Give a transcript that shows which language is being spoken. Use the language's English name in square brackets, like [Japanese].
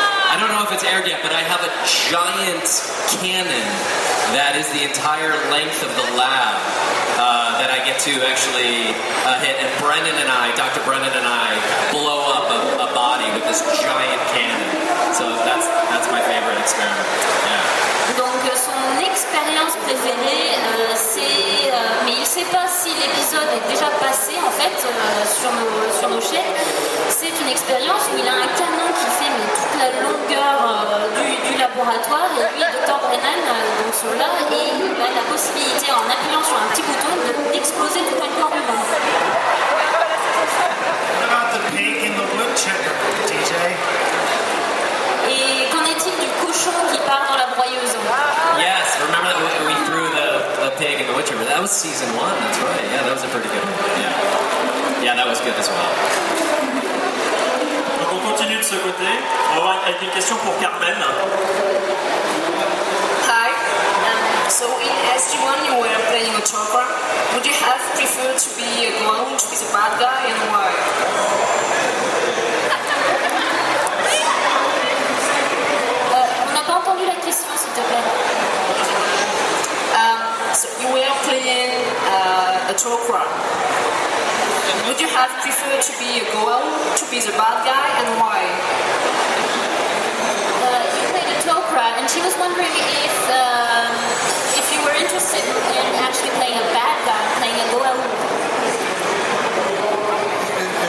[English] I don't know if it's aired yet, but I have a giant cannon that is the entire length of the lab that I get to actually hit. And Brennan and I, Dr. Brennan and I, blow up a body with this giant cannon. So that's my favorite experiment. Yeah. [French] Donc son expérience préférée, c'est... mais il ne sait pas si l'épisode est déjà passé en fait sur nos chaînes. C'est une expérience où il a un canon qui fait toute la longueur du laboratoire et lui, Dr. Brennan, donc sont là et il a la possibilité en appuyant sur un petit bouton d'exploser tout un corps humain. [English] What about the pig in the woodchipper, DJ? [French] Et qu'en est-il du cochon qui part dans la broyeuse? [English] Yes, remember that we threw the pig in the Witcher? That was season 1, that's right. Yeah, that was a pretty good one. Yeah, that was good as well. [French] Donc on continue de ce côté. On va voir avec une question pour Carmen. [English] Hi. So in SG1 you were playing a Chokra. Would you have preferred to be a Goa'uld, to be the bad guy, and why? [French] On n'a pas entendu la question, s'il te plaît. [English] So you were playing a Chokra. Would you have preferred to be a Goa'uld, to be the bad guy, and why? You played a Tok'ra, and she was wondering if you were interested in actually playing a bad guy, playing a Goa'uld.